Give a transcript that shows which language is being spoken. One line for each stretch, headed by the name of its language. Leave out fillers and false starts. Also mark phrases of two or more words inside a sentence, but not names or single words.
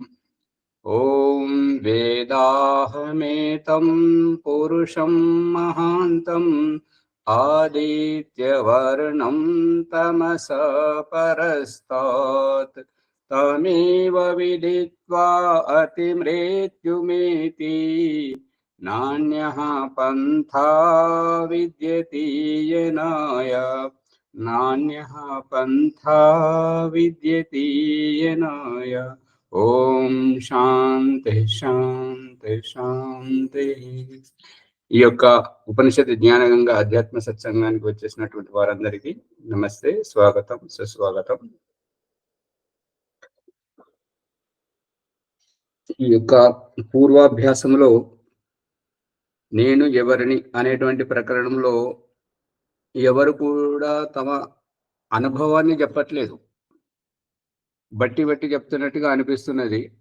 Sanskrit: ॐ वेदाहमेतं पुरुषं महान्तम् आदित्यवर्णं तमसः परस्तात् तमेव विदित्वा अतिमृत्युमेति नान्यः पन्था विद्यते येनाय नान्यः पन्था विद्यते येनाय।
Telugu: ఓం శాంతి శాంతి శాంతి. ఈ యొక్క ఉపనిషత్ జ్ఞానగంగా అధ్యాత్మ సత్సంగానికి వచ్చేసినటువంటి వారందరికీ నమస్తే, స్వాగతం, సుస్వాగతం. ఈ యొక్క పూర్వాభ్యాసంలో నేను ఎవరిని అనేటువంటి ప్రకరణంలో ఎవరు కూడా తమ అనుభవాన్ని చెప్పట్లేదు, బట్టి బట్టి చెప్తున్నట్టుగా అనిపిస్తున్నది.